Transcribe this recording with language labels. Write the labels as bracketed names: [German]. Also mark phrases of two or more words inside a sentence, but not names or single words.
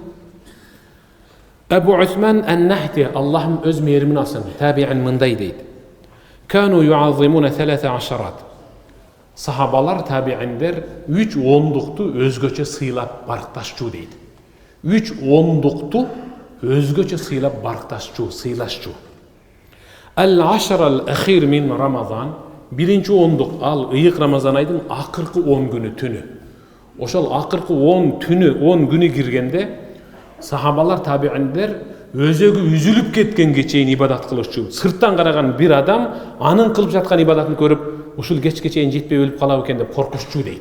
[Kyrgyz] Абу Усман ан-Нахди, Аллахым өз мейримин алсын, табиин мындай дейт. [Arabic] كانوا يعظمون 13. [Kyrgyz] Сахабалар, табииндер 3 ондукту өзгөчө сыйлап баркташчу дейт. 3 ондукту өзгөчө сыйлап баркташчу, сыйлашчу. [Arabic] العشر الأخير من رمضان, [Kyrgyz] 1-чи ондук, ал ыйык Рамазан айдын акыркы 10 күнү түнү. Ошол акыркы 10 түнү, 10 күнү киргенде сахабалар, табииндер өзөгү үзүлүп кеткенге чейин ибадат кылышчу. Сырттан караган бир адам анын кылып жаткан ибадатын көрүп, ушул кечке чейин жетпей өлүп калабы экен деп коркушчу дейт.